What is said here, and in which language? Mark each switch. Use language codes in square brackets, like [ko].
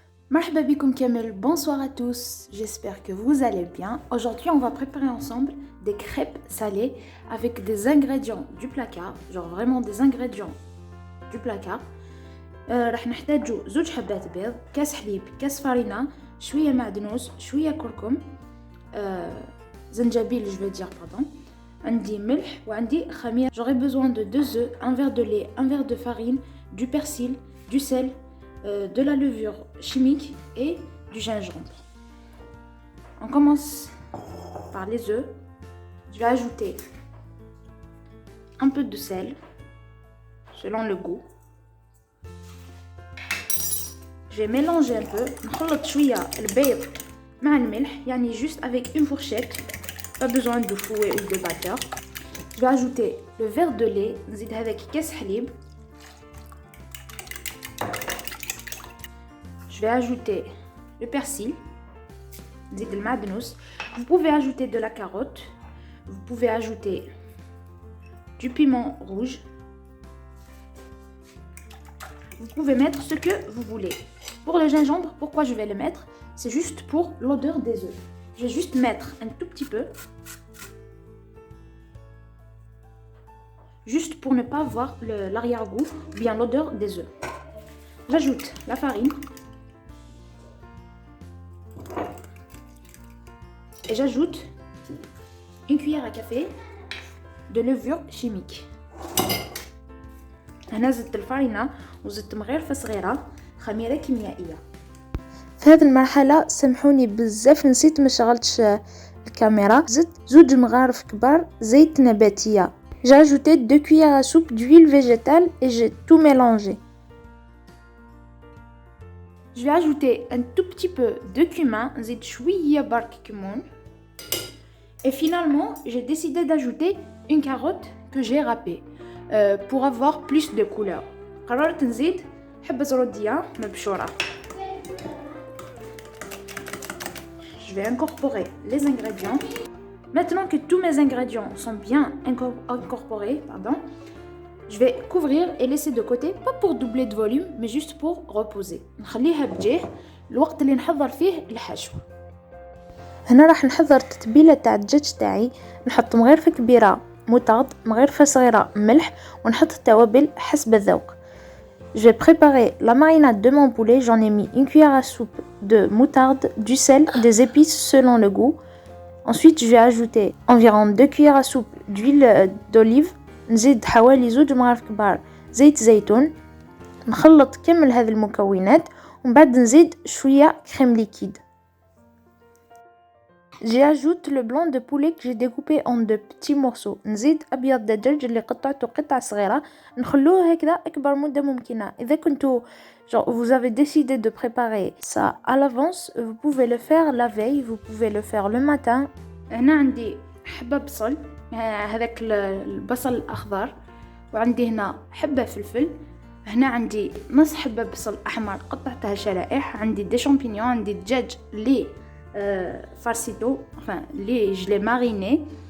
[ar] Marhaba bikoum [fr] Kamel, bonsoir à tous, j'espère que vous allez bien. Aujourd'hui on va préparer ensemble des crêpes salées avec des ingrédients du placard, genre vraiment des ingrédients du placard. [ar] راح نحتاجو زوج حبات بيض، كاس حليب، كاس فرينة، شوية معدنوس، شوية كركم، زنجبيل [fr] je veux dire pardon. [ar] عندي ملح وعندي خميرة. [fr] J'aurai besoin de 2 œufs, un verre de lait, un verre de farine, du persil, du sel, de la levure chimique et du gingembre. On commence par les œufs. Je vais ajouter un peu de sel selon le goût. Je vais mélanger un peu. [ar] نخلط شوية البيض مع الملح, يعني [fr] juste avec une fourchette. Pas besoin de fouet ou de batteur. Je vais ajouter le verre de lait. [ar] نزيد [fr] avec [ar] كاس حليب. [fr] Je vais ajouter le persil. [ar] نزيد المعدنوس. [fr] Vous pouvez ajouter de la carotte. Vous pouvez ajouter du piment rouge. Vous pouvez mettre ce que vous voulez. Pour le gingembre, pourquoi je vais le mettre? C'est juste pour l'odeur des œufs. Je vais juste mettre un tout petit peu. Juste pour ne pas voir l'arrière-goût ou bien l'odeur des œufs. J'ajoute la farine. Et j'ajoute une cuillère à café de levure chimique. [ar] هنا زدت الفرينة وزدت مغرفة صغيرة خميرة كيميائية. في هذه المرحلة سامحوني بزاف نسيت ما شغلتش الكاميرا. زدت 2 مغارف كبار زيت نباتية. [fr] J'ai ajouté 2 cuillères à soupe d'huile végétale et j'ai tout mélangé. Je vais ajouter un tout petit peu de cumin, [ar] نزيد شوية برك كمون. [fr] Et finalement, j'ai décidé d'ajouter une carotte que j'ai râpée pour avoir plus de couleur. [ar] قررت نزيد حبة زرودية مبشورة. [fr] Je vais incorporer les ingrédients. Maintenant que tous mes ingrédients sont bien incorporés, je vais couvrir et laisser de côté, pas pour doubler de volume, mais juste pour reposer. [ar] نخليها بجيه الوقت اللي نحضر فيه الحشو. هنا راح نحضر التتبيله تاع الدجاج تاعي. نحط مغرفه كبيره موطارد، مغرفه صغيره ملح، ونحط التوابل حسب الذوق. [fr] Je vais préparer la marinade de mon poulet. J'en ai mis une cuillère à soupe de moutarde, du sel, des épices selon le goût. Ensuite, je vais ajouter environ 2 cuillères à soupe d'huile d'olive. [ar] نزيد حوالي 2 مغارف كبار زيت زيتون. نخلط كامل هذه المكونات ومن بعد نزيد شويه كريم ليكيد. [fr] J'ajoute le blanc de poulet que j'ai découpé en 2 petits morceaux. [ar] نزيد أبيض دجاج اللي قطعته قطع صغيرة. نخلوه هكذا أكبر مدة ممكنة. إذا كنتوا [fr] vous avez décidé de préparer ça à l'avance, vous pouvez le faire la veille, vous pouvez le faire le matin. [ar] هنا عندي حبة بصل، هذاك البصل الأخضر، وعندي هنا حبة فلفل. هنا عندي نص حبة بصل أحمر قطعتها شرائح. عندي دي شامبينيون، عندي دجاج لي فارسيتو enfin لي [fr] je l'ai mariné.